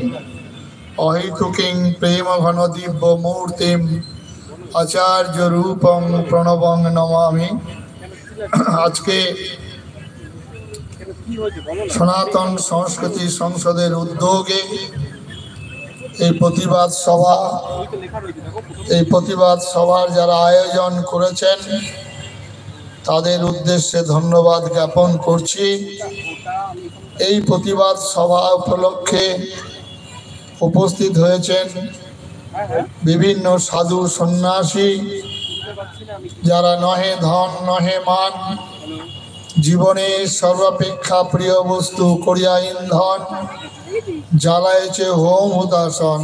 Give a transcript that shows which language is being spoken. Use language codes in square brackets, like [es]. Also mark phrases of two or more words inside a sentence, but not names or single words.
[sa] अहेतुकीं प्रेमघन दिव्यमूर्तिं आचार्य रूपं प्रणवं नमामि। [bn] আজ কে সনাতন সংস্কৃতি সংসদের উদ্যোগে প্রতিবাদ সভার যারা আয়োজন করেছেন তাদের উদ্দেশ্যে ধন্যবাদ জ্ঞাপন করছি। এই প্রতিবাদ সভা উপলক্ষে উপস্থিত হয়েছেন বিভিন্ন সাধু সন্ন্যাসী, যারা নহে ধন নহে মান, জীবনের সর্বাপেক্ষা প্রিয় বস্তু করিয়া ইন্ধন, জ্বালাইছে হোম হুতাসন।